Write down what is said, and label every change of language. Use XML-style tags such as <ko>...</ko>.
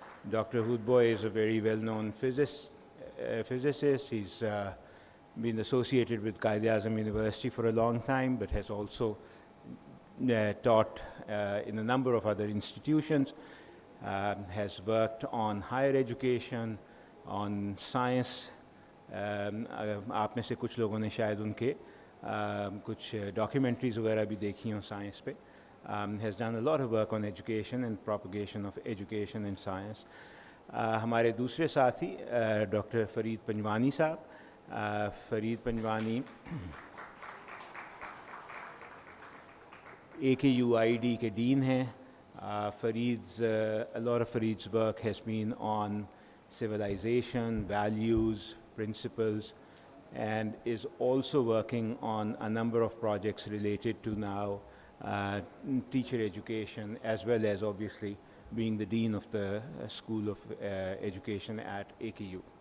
<en>Dr. Hoodbhoy is a very well-known physicist. He's been associated with Quaid-e-Azam University for a long time, but has also taught in a number of other institutions, has worked on higher education, on science.</en> <ur>آپ میں سے کچھ لوگوں نے شاید ان کے کچھ documentaries وغیرہ بھی دیکھی ہوں سائنس پہ.</ur> <en>has done a lot of work on education and propagation of education and science.</en> <ur>ہمارے دوسرے ساتھی ڈاکٹر فرید پنجوانی صاحب. فرید پنجوانی AKUID کے ڈین ہیں.</ur> <en>A lot of Farid's work has been on civilization, values, principles, and is also working on a number of projects related to now teacher education, as well as obviously being the dean of the School of Education at AKU.</en>